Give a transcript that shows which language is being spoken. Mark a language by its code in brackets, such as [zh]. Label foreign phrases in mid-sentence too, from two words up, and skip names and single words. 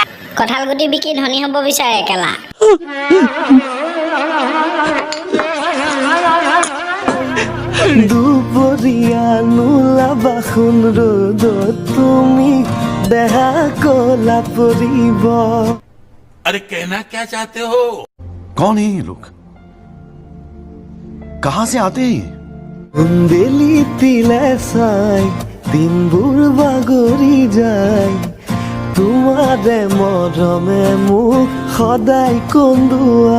[as] কঁঠালগুটি বিকি ধনী হ'ব বিচাৰে একেলা দুপৰীয়া নোলাবাখোন ৰ'দত তুমি দেহা কলা পৰিব [hi] अरे कहना क्या चाहते हो कौन है ये लोग कहां से आते हैं [as] বেলি তিলে চাই দিনবোৰ বাগৰি যায় তোমাৰে মৰমে মোক সদায় কন্দুৱা